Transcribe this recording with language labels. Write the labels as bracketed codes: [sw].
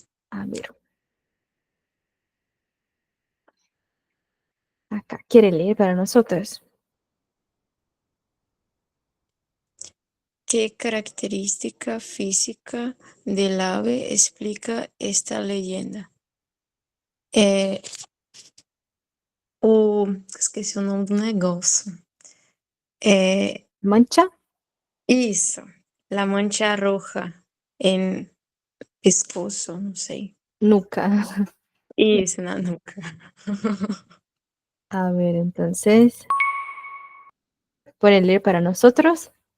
[es] a ver, acá. ¿Quiere leer para nosotros? ¿Qué característica física del ave explica esta leyenda? [pt] É esqueci o nome do negócio. É [es] ¿Mancha? [pt] isso, [es] la mancha roja en [pt] pescoço, não sei. [es] Nuca. [pt] Isso, na nuca. [es] A ver, entonces, ¿puede leer para nosotros?